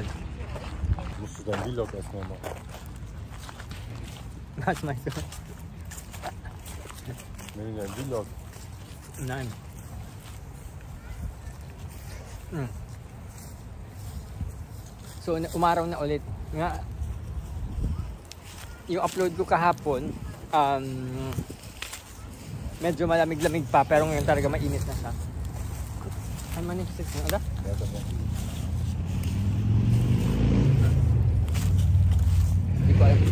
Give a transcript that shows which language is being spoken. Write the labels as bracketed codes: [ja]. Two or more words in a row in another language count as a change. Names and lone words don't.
[de] Musst du dein Vlog erstmal machen? Was meinst du? Nee, dein Vlog. Nein. So, [tl] umaraw na ulit. Nga, yung upload ko kahapon, medyo malamig-lamig pa, pero ngayon talaga mainit na siya. Ay, maniksit mo. Ada? Hindi ko alam.